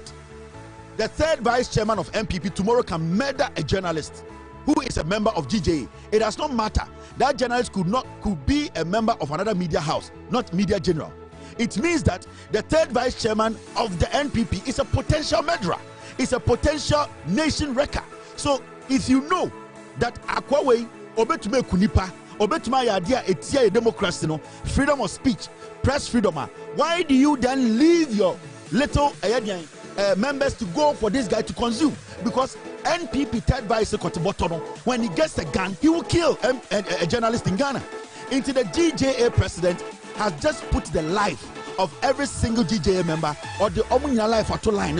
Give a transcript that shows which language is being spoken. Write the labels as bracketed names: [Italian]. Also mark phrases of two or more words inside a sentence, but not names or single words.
[English] The third vice chairman of MPP tomorrow can murder a journalist who is a member of GJA. It does not matter. That journalist could be a member of another media house, not Media General. It means that the third vice chairman of the NPP is a potential murderer. It's a potential nation wrecker. So if you know that [Akan] Akwawe obetume kunipa, obetume yadia etia democracy no, [English] freedom of speech, press freedom, why do you then leave your little members to go for this guy to consume? Because NPP third vice Kotibotono, when he gets a gun, he will kill a journalist in Ghana. Into the GJA president has just put the life of every single GJA member or the Omunia life at line.